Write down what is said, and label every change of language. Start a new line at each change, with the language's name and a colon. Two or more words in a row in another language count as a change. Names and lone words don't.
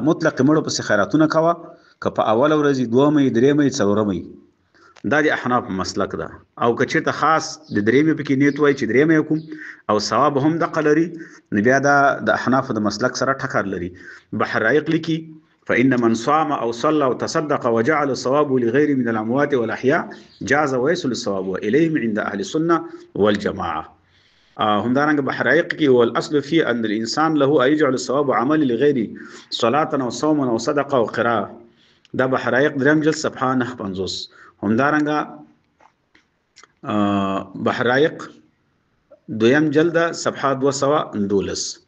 Pashto: مطلق مړو پسې خیراتونه کوه، که په اول ورځ دومې درېمې څلورمې، دا د احناف مسلک ده. او که چېرته خاص د درېمې پکې نیت وای چې درېمې کوم او ثواب هم دقه لري، نو بیا دا د احناف د مسلک سره ټکر لري. بحر رایق لیکي
Arabic: فإن من صام أو صلى وتصدق وجعل الصواب لغير من الأموات والأحياء جاز ويصل الصواب وإليهم عند أهل السنة والجماعة.
Pashto: همدارنګ بحر رایق کې
Arabic: والأصل في أن الإنسان له أن يجعل الصواب عمل لغير صلاة أو صوم أو صدقة أو قراءة.
Pashto: دا بحر رایق دریم جلد صفحه 950. همدارنګه بحر رایق دویم جلد صفحه 212.